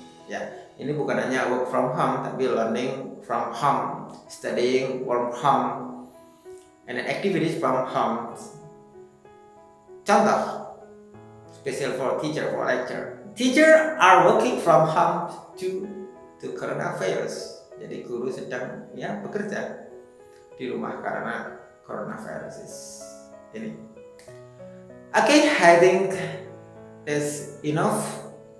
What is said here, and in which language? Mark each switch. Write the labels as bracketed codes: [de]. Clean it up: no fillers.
[en] Ya, ini bukan hanya work from home tapi learning from home, studying from home, and then activities from home. Contoh, special for teacher, for lecturer. Teacher are working from home to coronavirus. [id] Jadi guru sedang bekerja di rumah karena coronavirus ini. [en] Okay, I think that's enough.